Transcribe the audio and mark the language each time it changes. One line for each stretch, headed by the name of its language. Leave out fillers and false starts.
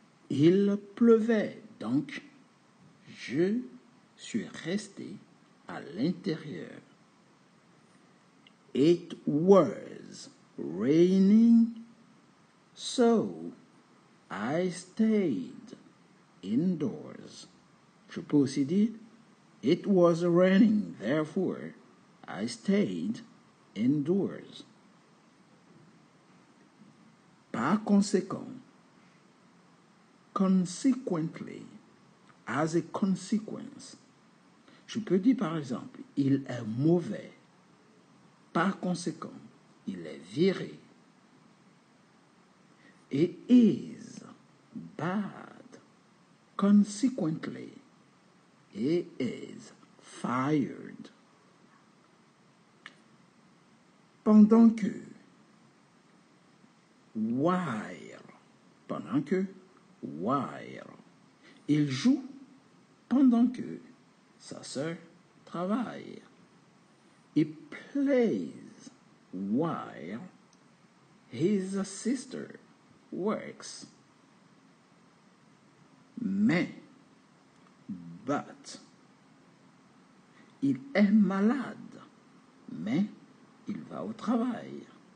French: Il pleuvait, donc je suis resté à l'intérieur.
English: It was raining, so I stayed indoors.
French: Je peux aussi dire
English: it was raining, therefore I stayed indoors. Par conséquent, consequently, as a consequence.
French: Je peux dire par exemple, il est mauvais. Par conséquent, il est viré.
English: It is bad. Consequently, he is fired.
French: Pendant que, while. Pendant que, while. Il joue pendant que sa sœur travaille.
English: He plays while his sister works.
French: Mais, but, il est malade, mais il va au travail.